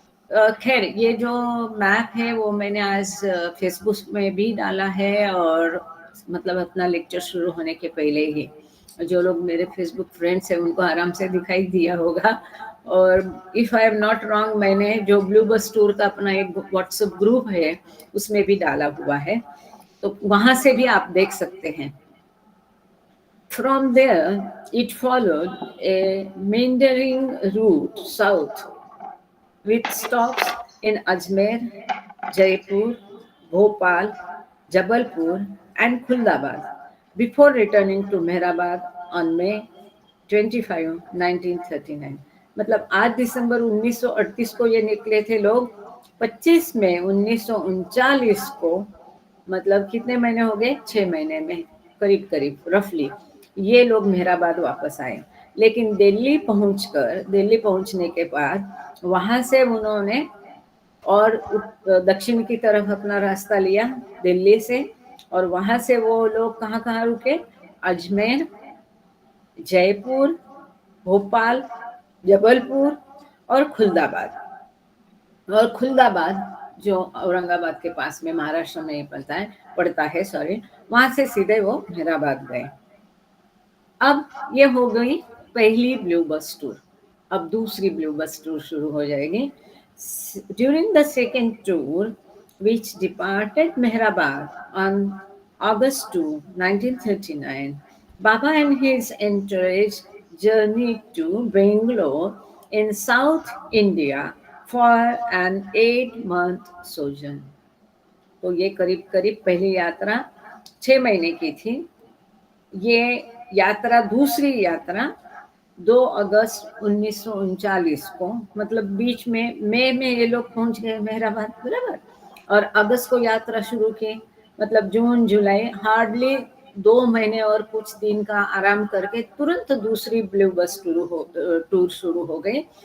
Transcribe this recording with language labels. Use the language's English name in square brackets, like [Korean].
[Hindi] खैर, ये जो मैप है वो मैंने आज फेसबुक में भी डाला है, और मतलब अपना लेक्चर शुरू होने के पहले ही जो लोग मेरे फेसबुक फ्रेंड्स हैं उनको आराम से दिखाई दिया होगा। और [English] if I am not wrong, [Hindi] मैंने जो ब्लू बस टूर का अपना एक व्हाट्सएप ग्रुप है उसमें भी डाला हुआ है, तो वहां से भी आप देख सकते हैं। [English] From there, it followed a meandering route south with stops in Ajmer, Jaipur, Bhopal, Jabalpur and Khuldabad before returning to Mehrabad on May 25, 1939. [Hindi] मतलब 8 दिसंबर 1938 को ये निकले थे लोग, 25 मई 1939 को, मतलब कितने महीने हो गए? 6 महीने में करीब करीब रफली ये लोग मेहराबाद वापस आए। लेकिन दिल्ली पहुंचने के बाद वहां से उन्होंने और दक्षिण की तरफ अपना रास्ता लिया दिल्ली से, और वहां से वो लोग कहाँ रुके? अजमेर, जयपुर, भोपाल, जबलपुर और खुलदाबाद। और खुलदाबाद जो औरंगाबाद के पास में महाराष्ट्र में पड़ता है, वहां से सीधे वो मेहराबाद गए। अब ये हो गई पहली ब्लू बस टूर। अब दूसरी ब्लू बस टूर शुरू हो जाएगी। [English] During the second tour which departed Mehrabad on August 2, 1939, Baba and his entourage journeyed to Bangalore in South India for an 8-month sojourn. [Hindi] तो ये करीब करीब पहली यात्रा 6 महीने की थी। ये यात्रा, दूसरी यात्रा 2 अगस्त 1939 को, मतलब बीच में मई में ये लोग पहुंच गए मेहराबाद, बराबर, और अगस्त को यात्रा शुरू की, मतलब जून जुलाई, हार्डली 2 महीने और कुछ दिन का आराम करके तुरंत दूसरी ब्लू बस टूर शुरू हो गई।